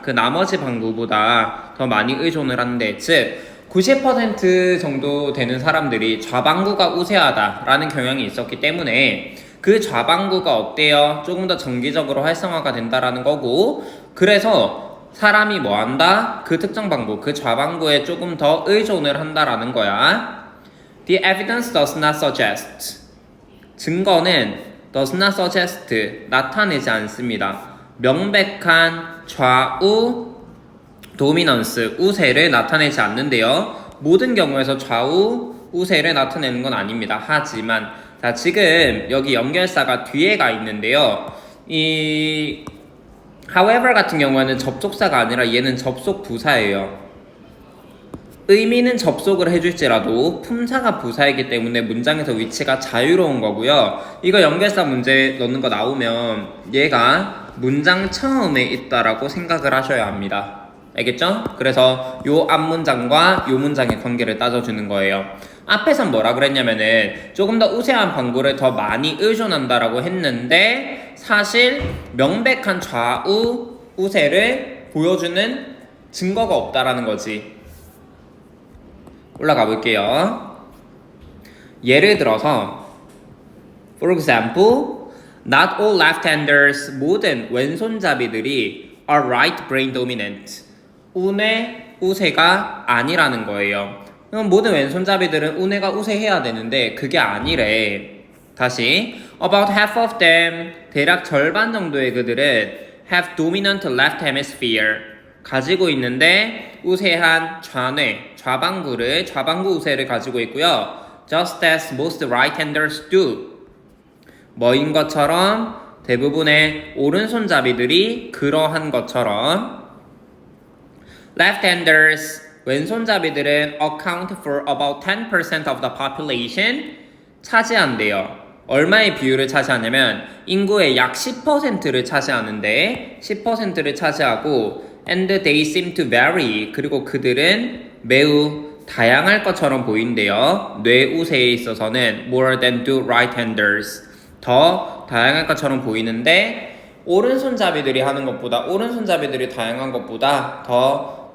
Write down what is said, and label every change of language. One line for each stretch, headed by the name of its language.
Korean: 그 나머지 반구보다 더 많이 의존을 하는데, 즉 90% 정도 되는 사람들이 좌반구가 우세하다라는 경향이 있었기 때문에 그 좌반구가 어때요? 조금 더 정기적으로 활성화가 된다라는 거고, 그래서 사람이 뭐 한다? 그 특정 방구, 그 좌반구에 조금 더 의존을 한다라는 거야.
English: The evidence does not suggest,
Korean: 증거는
English: does not suggest,
Korean: 나타내지 않습니다. 명백한 좌우 도미넌스, 우세를 나타내지 않는데요. 모든 경우에서 좌우 우세를 나타내는 건 아닙니다. 하지만 자, 지금 여기 연결사가 뒤에 가 있는데요. 이 however 같은 경우에는 접속사가 아니라 얘는 접속 부사예요. 의미는 접속을 해줄지라도 품사가 부사이기 때문에 문장에서 위치가 자유로운 거고요. 이거 연결사 문제 넣는 거 나오면 얘가 문장 처음에 있다라고 생각을 하셔야 합니다. 알겠죠? 그래서 요 앞문장과 요 문장의 관계를 따져주는 거예요. 앞에선 뭐라 그랬냐면은 조금 더 우세한 방구를 더 많이 의존한다라고 했는데 사실 명백한 좌우 우세를 보여주는 증거가 없다라는 거지. 올라가 볼게요. 예를 들어서
English: For example, not all left-handers,
Korean: 모든 왼손잡이들이
English: are right brain dominant,
Korean: 우뇌 우세가 아니라는 거예요. 그럼 모든 왼손잡이들은 우뇌가 우세해야 되는데 그게 아니래. 다시
English: about half of them,
Korean: 대략 절반 정도의 그들은
English: have dominant left hemisphere,
Korean: 가지고 있는데 우세한 좌뇌, 좌방구 우세를 가지고 있고요.
English: just as most right-handers do,
Korean: 뭐인 것처럼 대부분의 오른손잡이들이 그러한 것처럼
English: left-handers,
Korean: 왼손잡이들은
English: account for about 10% of the population,
Korean: 차지한대요. 얼마의 비율을 차지하냐면 인구의 약 10%를 차지하는데 10%를 차지하고
English: and they seem to vary,
Korean: 그리고 그들은 매우 다양할 것처럼 보인대요. 뇌우세에 있어서는
English: more than do right-handers,
Korean: 더 다양할 것처럼 보이는데 오른손잡이들이 다양한 것보다 더